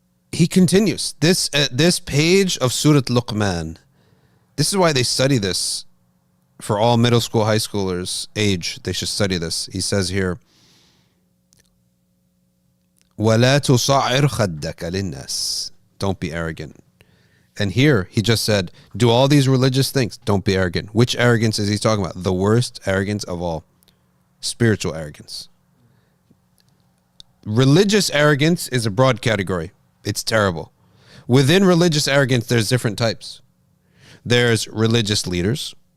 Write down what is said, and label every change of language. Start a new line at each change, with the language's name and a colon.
English: He continues. This page of Surah Luqman, this is why they study this for all middle school, high schoolers age. They should study this. He says here,
Arabic: وَلَا تُصَعِّرْ خَدَّكَ لِلنَّاسِ.
English: Don't be arrogant. And here he just said, do all these religious things. Don't be arrogant. Which arrogance is he talking about? The worst arrogance of all. Spiritual arrogance. Religious arrogance is a broad category. It's terrible. Within religious arrogance, there's different types. There's religious leaders.